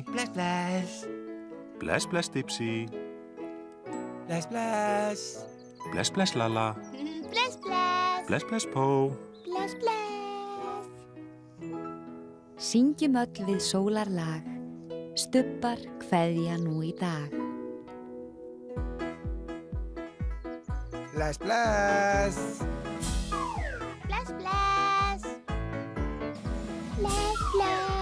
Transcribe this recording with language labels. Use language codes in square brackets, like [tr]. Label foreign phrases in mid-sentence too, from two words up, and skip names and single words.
[is] Bless, bless. Bless, bless, Dipsy. Bless, bless. Bless, bless, Lala. Bless, bless. Bless, bless, Po. Bless, bless. Syngjum öll við sólarlag, stubbar kveðja nú í dag. Bless, bless. Bless, bless. Bless, bless.